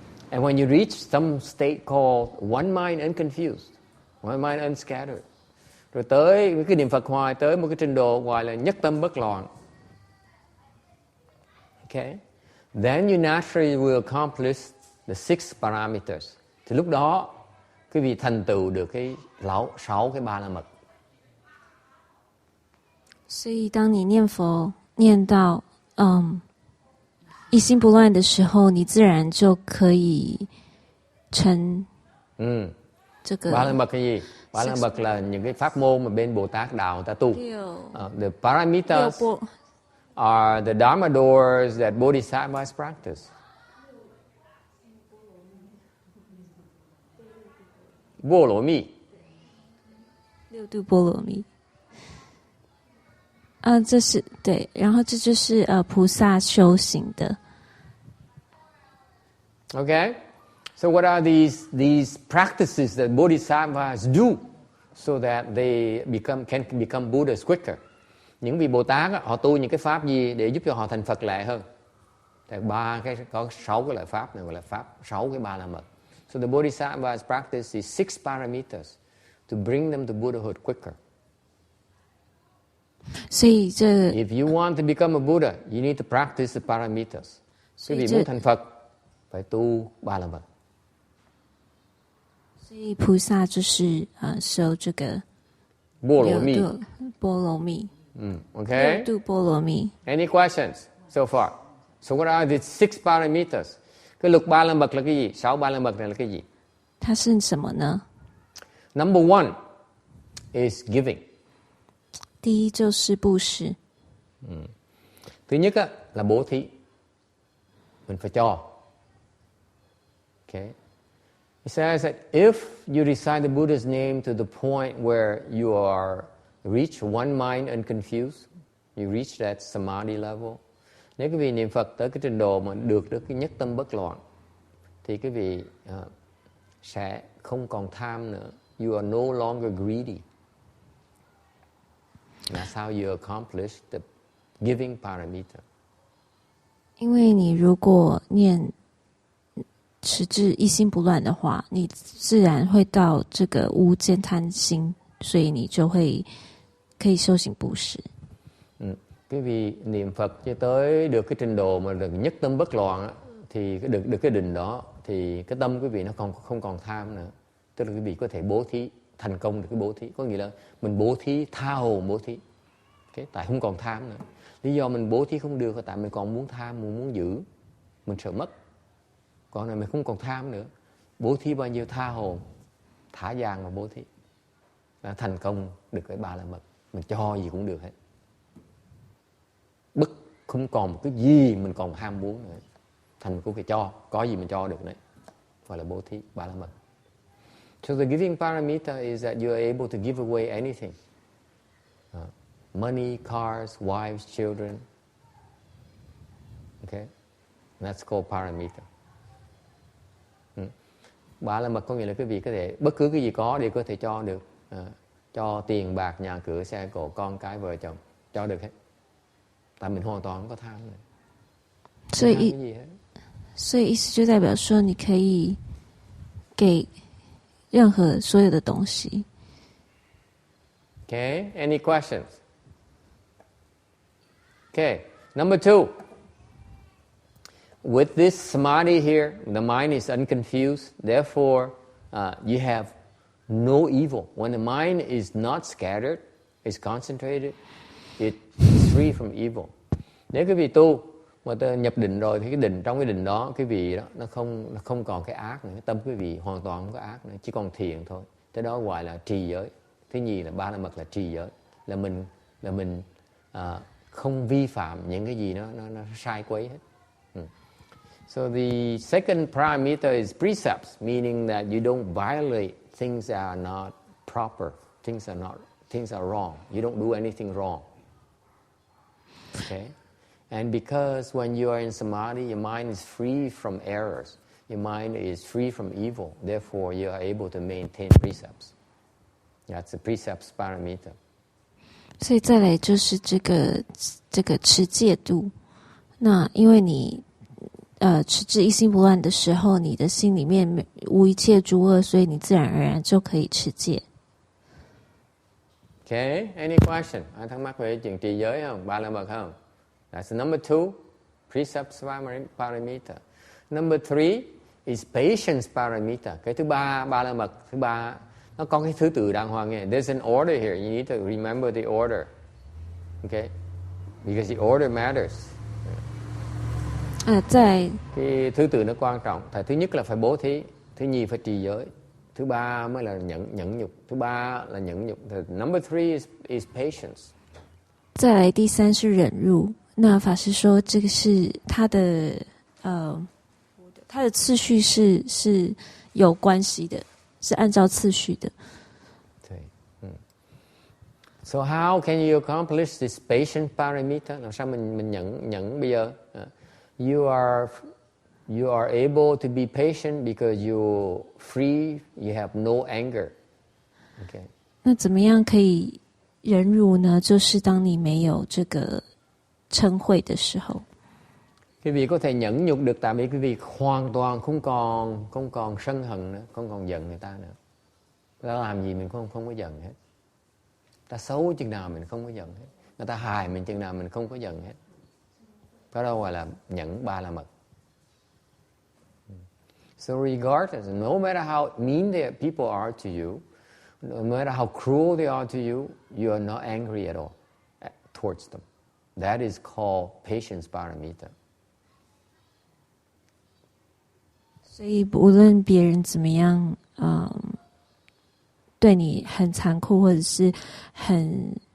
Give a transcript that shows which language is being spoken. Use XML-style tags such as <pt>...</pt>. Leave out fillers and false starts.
<en>And when you reach some state called one mind unconfused, one mind unscattered,</en> <vi>rồi tới cái niệm Phật hoài tới một cái trình độ gọi là nhất tâm bất loạn.</vi> <en>Okay, then you naturally will accomplish the 6 parameters.</en> <vi>Thì lúc đó quý vị thành tựu được cái 6cái ba la mật.</vi> <zh>所以当你念佛念到一心不乱的时候，你自然就可以成这个</zh> <vi>ba la mật cái gì? Ba la mật là những cái pháp môn mà bên Bồ Tát đạo người ta tu.</vi> <en>The paramitas are the dharma doors that Bodhisattvas practice. Vô lỗ mi.</en> <zh>六度波罗蜜。这是对，然后这就是菩萨修行的。</zh> <en>Okay, so what are these practices that Bodhisattvas do so that they can become Buddhas quicker?</en> <vi>Những vị Bồ Tát họ tu những cái pháp gì để giúp cho họ thành Phật lẹ hơn? Thì có 6 cái loại pháp này gọi là pháp 6 cái ba la mật.</vi> <en>So the Bodhisattvas practice is 6 parameters to bring them to Buddhahood quicker.</en> <zh>所以这</zh> <en>If you want to become a Buddha, you need to practice the parameters.</en> <vi>Quý vị muốn thành Phật phải tu ba la mật.</vi> <zh>所以菩萨就是修这个波罗蜜。波罗蜜。</zh> <en>Okay.</en> <zh>六度波罗蜜。</zh> <en>Any questions so far? So what are these 6 parameters?</en> <vi>Cái luật ba la mật là cái gì? 6 ba la mật này là cái gì?</vi> <zh>它是什么呢？</zh> <en>Number 1 is giving.</en> <zh>第一就是布施。</zh> <vi>Thứ nhất á, là bố thí. Mình phải cho. Okay.</vi> <en>It says that if you recite the Buddha's name to the point where you are reach one mind unconfused, you reach that samadhi level.</en> <vi>Nếu quý vị niệm Phật tới cái trình độ mà được cái nhất tâm bất loạn, thì quý vị sẽ không còn tham nữa.</vi> <en>You are no longer greedy. That's how you accomplish the giving paramita.</en> <zh>因为你如果念持志一心不乱的话，你自然会到这个无见贪心，所以你就会可以修行布施。</zh> <vi>Quý vị niệm Phật cho tới được cái trình độ mà được nhất tâm bất loạn á, thì được cái định đó thì cái tâm quý vị nó không còn tham nữa. Tức là quý vị có thể bố thí thành công được cái bố thí, có nghĩa là mình bố thí tha hồ bố thí. Okay? Tại không còn tham nữa. Lý do mình bố thí không được là tại mình còn muốn tham, muốn giữ, mình sợ mất. Còn này mình không còn tham nữa, bố thí bao nhiêu tha hồ, thả dàng mà bố thí là thành công được cái ba la mật. Mình cho gì cũng được hết, không còn một cái gì mình còn ham muốn nữa, thành cũng phải cho, có gì mình cho được đấy, gọi là bố thí ba la mật.</vi> <en>So the giving paramita is that you are able to give away anything, money, cars, wives, children. Okay, that's called paramita.</en> <vi>Ba la mật có nghĩa là quý vị có thể bất cứ cái gì có đều có thể cho được, cho tiền bạc, nhà cửa, xe cộ, con cái, vợ chồng, cho được hết. Tại mình hoàn toàn không có tham nữa.</vi> <zh>所以意思就代表说，你可以给任何所有的东西。</zh> <en>Okay, any questions? Okay, number 2. With this samadhi here, the mind is unconfused. Therefore, you have no evil. When the mind is not scattered, is concentrated, it is free from evil.</en> <vi>Nếu quý vị tu mà nhập định rồi thì cái định, trong cái định đó quý vị đó nó không còn cái ác nữa, tâm quý vị hoàn toàn không có ác nữa, chỉ còn thiện thôi. Cái đó gọi là trì giới. Thứ nhì là ba la mật là trì giới, là mình không vi phạm những cái gì nó sai quấy hết.</vi> <en>So the second paramita is precepts, meaning that you don't violate things that are not proper, things are wrong. You don't do anything wrong. Okay? And because when you are in samadhi, your mind is free from errors. Your mind is free from evil. Therefore, you are able to maintain precepts. That's the precepts paramita.</en> <zh>所以再来就是这个持戒度。那因为你持志一心不乱的时候，你的心里面无一切诸恶，所以你自然而然就可以持戒。</zh> <en>Okay, any question?</en> <vi>Ai thắc mắc về chuyện trì giới không? Ba la mật không?</vi> <en>That's number 2, precepts paramita. Number 3 is patience paramita.</en> <vi>Cái thứ ba, ba la mật thứ ba, nó có cái thứ tự đàng hoàng nghe.</vi> <en>There's an order here. You need to remember the order. Okay, because the order matters.</en> <zh>在</zh> <vi>cái thứ tự nó quan trọng. Thứ nhất là phải bố thí, thứ nhì phải trì giới, thứ ba mới là nhẫn nhục, thứ ba là nhẫn nhục.</vi> <en>Number 3 is patience.</en> <zh>再来第三是忍辱。那法师说，这个是它的次序是有关系的，是按照次序的。</zh> <en>对，So how can you accomplish this patient paramita?</en> <vi>Làm sao mình nhẫn bây giờ?</vi> <en>You are able to be patient because you're free, you have no anger. Okay.</en> <zh>那怎么样可以忍辱呢？就是当你没有这个嗔恚的时候。</zh> <vi>Quý vị có thể nhẫn nhục được tại vì quý vị hoàn toàn không còn sân hận nữa, không còn giận người ta nữa. Ta làm gì mình không có giận hết. Ta xấu chừng nào mình không có giận hết. Người ta hại mình chừng nào mình không có giận hết. Đó đâu gọi là nhẫn ba la mật.</vi> <en>So regardless, no matter how mean the people are to you, no matter how cruel they are to you, you are not angry at all towards them. That is called patience paramita.</en> <zh>所以无论别人怎么样，对你很残酷或者是很</zh>